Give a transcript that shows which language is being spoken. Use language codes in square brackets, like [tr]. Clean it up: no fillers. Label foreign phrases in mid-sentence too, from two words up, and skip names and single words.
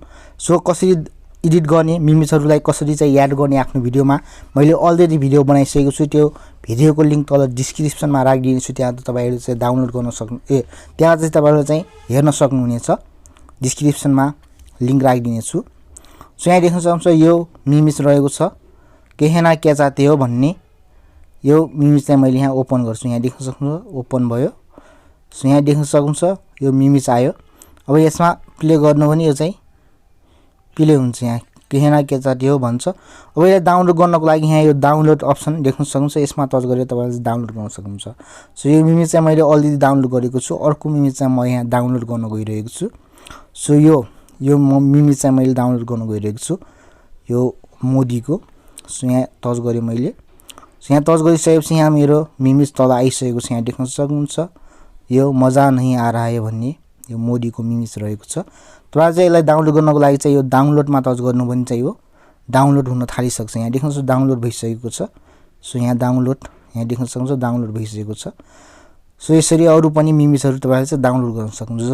[ne] सो कसरी एडिट गर्ने, मिमिजहरुलाई कसरी चाहिँ याड गर्ने आफ्नो भिडियोमा मैले अलरेडी भिडियो बनाइसकेको छु। त्यो भिडियोको लिंक तल डिस्क्रिप्सनमा राखिदिन्छु, त्यहाँ तपाईहरुले चाहिँ डाउनलोड गर्न सक्नु त्यहाँ चाहिँ तपाईहरुले चाहिँ हेर्न सक्नुहुनेछ, डिस्क्रिप्सनमा लिंक राखिदिनेछु। सो यहाँ देख्न सक्नुहुन्छ यो मिमिज रहेको छ, [hi] कहना क्या चाहते हो [ne] भन्ने यो मिमिज चाहिँ मैले यहाँ ओपन गर्छु। यहाँ देख्न सक्नुहुन्छ ओपन भयो। सो यहाँ देख्न सक्नुहुन्छ यो मिमिज आयो। अब यसमा प्ले गर्नु भने यो चाहिँ प्ले हुन्छ। यहाँ [hi] कहना क्या चाहते हो [ne] भन्छ। अब यसलाई डाउनलोड गर्नको लागि यहाँ यो डाउनलोड अप्सन देख्न सक्नुहुन्छ, यसमा टच गरेर तपाईले डाउनलोड गर्न सक्नुहुन्छ। सो यो मिमिज चाहिँ मैले अलरेडी डाउनलोड गरेको छु। अर्को मिमिज चाहिँ म यहाँ डाउनलोड गर्न गइरहेको छु। सो यो मिमिज चाहिँ मैले डाउनलोड गर्न गइरहेको छु, यो मोदीको। सो यहाँ टच गरे मैले। सो यहाँ टच गरिसकेपछि यहाँ मेरो मिमिज तल आइसकेको छ। यहाँ देख्न सक्नुहुन्छ यो [hi] मजा नहीं आ रहा है [ne] भन्ने यो मोदीको मिमिज रहेको छ। तपाईले चाहिँ यसलाई डाउनलोड गर्नको लागि चाहिँ यो डाउनलोडमा टच गर्नु भने चाहिँ यो डाउनलोड हुन थालिसक्छ। यहाँ देख्न सक्नुहुन्छ डाउनलोड भइसकेको छ। सो यहाँ डाउनलोड यहाँ देख्न सक्नुहुन्छ डाउनलोड भइसकेको छ। सो यसरी अरु पनि मिमिजहरु तपाईले चाहिँ डाउनलोड गर्न सक्नुहुन्छ।